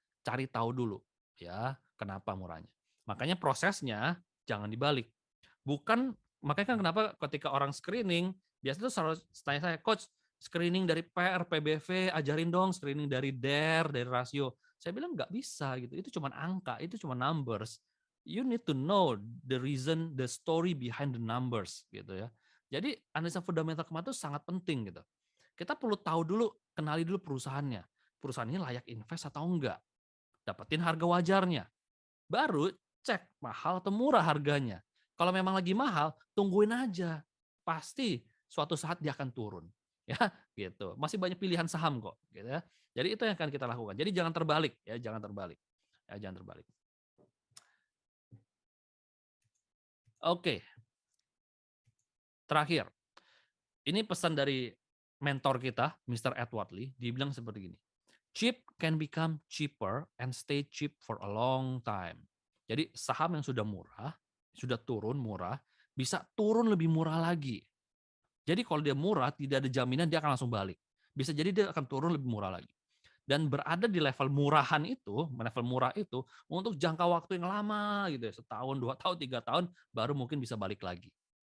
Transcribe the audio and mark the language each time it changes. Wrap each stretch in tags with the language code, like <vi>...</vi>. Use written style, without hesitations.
<id>Cari tahu dulu ya kenapa murahnya. Makanya prosesnya jangan dibalik. Bukan makanya kan kenapa ketika orang screening biasanya tuh selalu tanya saya, coach, screening dari PR, PBV, ajarin dong screening dari DER, dari rasio. Saya bilang nggak bisa gitu. Itu cuma angka, itu cuma numbers.</id> <en>You need to know the reason, the story behind the numbers</en> <id>gitu ya. Jadi analisa fundamental kemarin itu sangat penting gitu. Kita perlu tahu dulu, kenali dulu perusahaannya. Perusahaan ini layak invest atau enggak. Dapetin harga wajarnya. Baru cek mahal atau murah harganya. Kalau memang lagi mahal, tungguin aja. Pasti suatu saat dia akan turun. Ya, gitu. Masih banyak pilihan saham kok, gitu ya. Jadi itu yang akan kita lakukan. Jadi jangan terbalik ya, jangan terbalik. Ya, jangan terbalik. Oke. Terakhir. Ini pesan dari mentor kita, Mr. Edward Lee, dia bilang seperti gini.</id> <en>Cheap can become cheaper and stay cheap for a long time.</en> <id>Jadi saham yang sudah murah, sudah turun murah, bisa turun lebih murah lagi. Jadi kalau dia murah, tidak ada jaminan dia akan langsung balik. Bisa jadi dia akan turun lebih murah lagi. Dan berada di level murahan itu, level murah itu, untuk jangka waktu yang lama gitu ya, setahun, 2 tahun, 3 tahun, baru mungkin bisa balik lagi.</id>